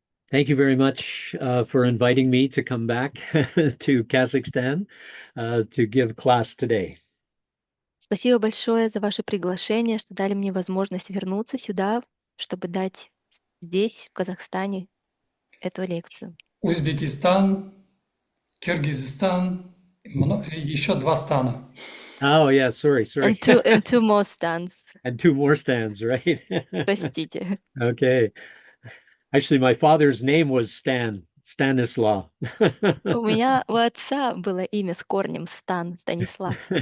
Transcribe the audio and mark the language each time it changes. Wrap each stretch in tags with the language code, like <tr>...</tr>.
<en>Thank you very much for inviting me to come back to Kazakhstan to give class today.</en> <ru>Спасибо большое за ваше приглашение, что дали мне возможность вернуться сюда, чтобы дать здесь, в Казахстане, эту лекцию. Узбекистан, Киргизстан, еще 2 стана.</ru> <en>Oh, yeah, sorry. And two more stands. And 2 more stands, right?</en> <ru>Простите.</ru> <en>Okay. Actually, my father's name was Stanislaw.</en> <ru>У меня у отца было имя с корнем Станислав.</ru>